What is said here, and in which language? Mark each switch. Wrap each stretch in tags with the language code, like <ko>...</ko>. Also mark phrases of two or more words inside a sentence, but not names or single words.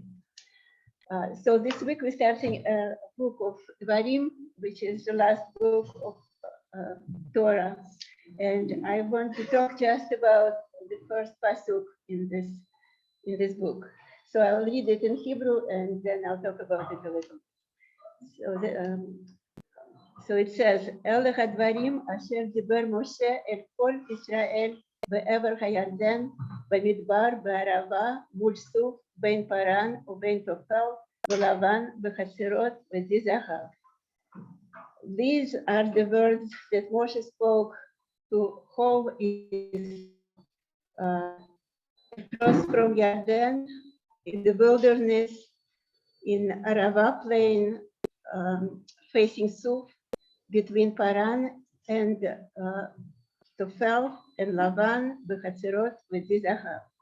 <en>So this week we're starting a book of Dvarim, which is the last book of Torah, and I want to talk just about the first pasuk in this book. So I'll read it in Hebrew and then I'll talk about it a little. So it says,</en> <he>"אלה הדברים אשר דבר משה אל כל ישראל בעבר הירדן במדבר בערבה מול סוף בין פארן ובין תפל ולבן בחצרות וזיזכר."</he> <en>These are the words that Moshe spoke to Chov across from Yarden in the wilderness in Arava plain facing Suf, between Paran and Tofel and Lavan, Bechatzerot, with Zizachar.</en>